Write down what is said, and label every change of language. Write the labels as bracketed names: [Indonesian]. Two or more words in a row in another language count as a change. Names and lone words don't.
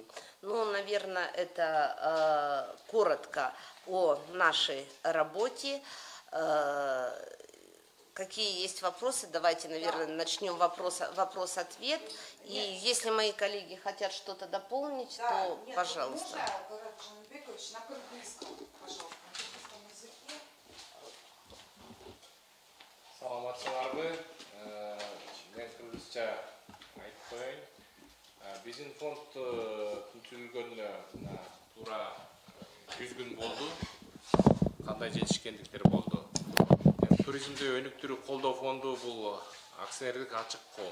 [Russian] Ну, наверное, это коротко о нашей работе. Какие есть вопросы? Давайте, наверное, начнем вопрос-ответ. И если мои коллеги хотят что-то дополнить, то, пожалуйста. Можно, Барат Жанбекович, на кыргызском, пожалуйста, на кыргызском языке. [Kyrgyz] Саламатсыздарбы. Мен кыргызча айтып коеюн. Биздин фонд түзүлгөнүнө туура 100 күн болду. Кандай жетишкендиктер болду. Туризмде өнүктүрүү колдоо фонду бул акционердик ачык коом.